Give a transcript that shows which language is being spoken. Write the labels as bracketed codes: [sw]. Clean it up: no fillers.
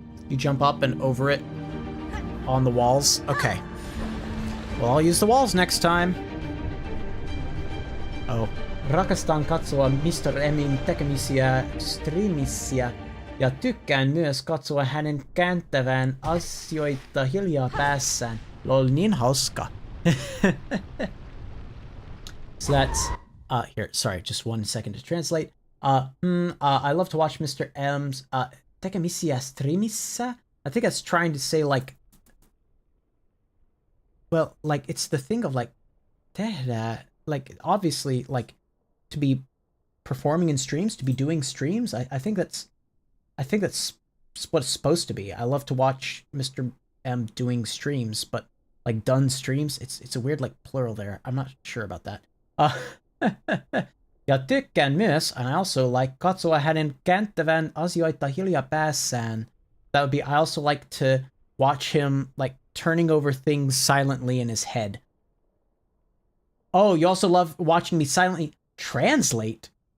[en] You jump up and over it on the walls? Okay. Well, I'll use the walls next time. Oh. [fi] Rakastan katsoa MrMin tekemisiä streamissä ja tykkään myös katsoa hänen kääntävän asioita hiljaa päässään. Lol, niin hauska. [en] So that's, here, sorry, just 1 second to translate. I love to watch MrM's, [fi] tekemisiä streamissä? [en] I think that's trying to say, like, well, like, it's the thing of, like, tehdä, like, obviously, like, to be performing in streams, to be doing streams, I think that's what it's supposed to be. I love to watch MrM doing streams, but, like, done streams, it's a weird, like, plural there. I'm not sure about that. [fi] Ja tykkään myös, [en] and I also like [fi] katsoa hänen kääntävän asioita hiljaa päässään. [en] That would be, I also like to watch him, like, turning over things silently in his head. Oh, you also love watching me silently translate?